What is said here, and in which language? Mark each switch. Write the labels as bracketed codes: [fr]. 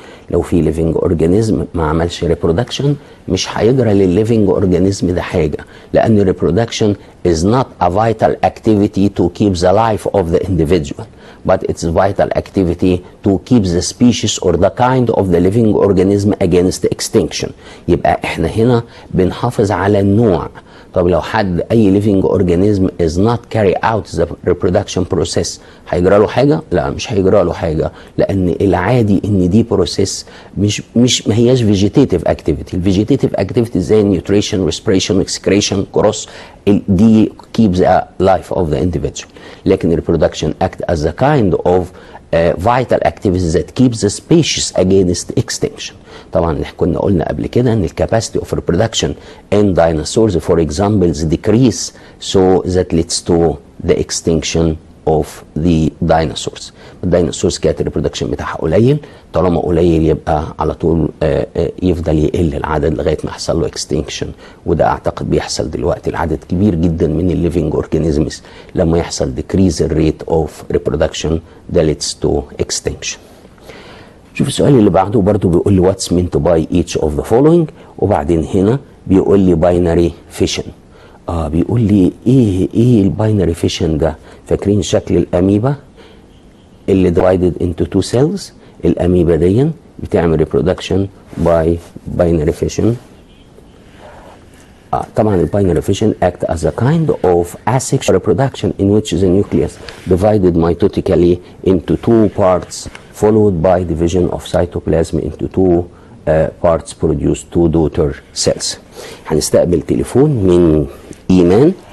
[en] لو في living organism ما عملش reproduction مش هيجرى للليفنج organism ده حاجة، لأن reproduction is not a vital activity to keep the life of the individual, but it's a vital activity to keep the species or the kind of the living organism against extinction. [ar] يبقى احنا هنا بنحافظ على النوع. طب لو حد اي living organism [en] is not carry out the reproduction process [ar] هيجرى له حاجه؟ لا مش هيجرى له حاجه، لان العادي ان دي بروسيس مش ما هياش vegetative activity. [en] الفيجيتيف activity زي nutrition, respiration, excretion, cross دي keeps the life of the individual. لكن reproduction act as a kind of vital activities that keeps the species against extinction. طبعا كنا قلنا قبل كده ان الكاباسيتي of reproduction in dinosaurs for example decrease so that leads to the extinction of the dinosaurs. [ar] الديناصورز كانت الريبرودكشن بتاعها قليل، طالما قليل يبقى على طول يفضل يقل العدد لغايه ما يحصل له extinction، وده اعتقد بيحصل دلوقتي. العدد كبير جدا من الليفنج اورجانيزمز لما يحصل decrease الريت اوف reproduction ده [en] leads to extinction. [ar] شوف السؤال اللي بعده برضو بيقول لي what's meant by each of the following، وبعدين هنا بيقول لي binary fission. بيقول لي ايه الباينري فيشن ده؟ فاكرين شكل الاميبا اللي [en] divided into two cells؟ [ar] الاميبا دي بتعمل reproduction by binary fission. [en] طبعا الباينري fission act as a kind of asexual reproduction in which the nucleus divided mitotically into two parts followed by division of cytoplasm into two parts produce two daughter cells. [ar] هنستقبل تليفون من إيمان.